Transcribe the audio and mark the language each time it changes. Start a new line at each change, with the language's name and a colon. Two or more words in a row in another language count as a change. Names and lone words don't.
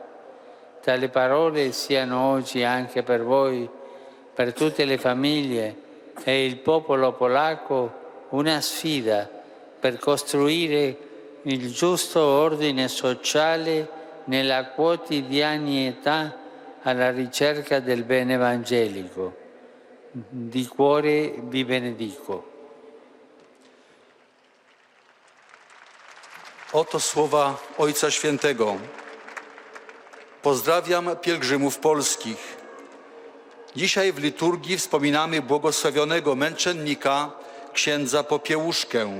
Italian: Tali parole siano oggi anche per voi, per tutte le famiglie e il popolo polacco, una sfida per costruire il giusto ordine sociale nella quotidianità alla ricerca del bene evangelico. Di cuore vi benedico.
Polish: Oto słowa Ojca Świętego. Pozdrawiam pielgrzymów polskich. Dzisiaj w liturgii wspominamy błogosławionego męczennika księdza Popiełuszkę.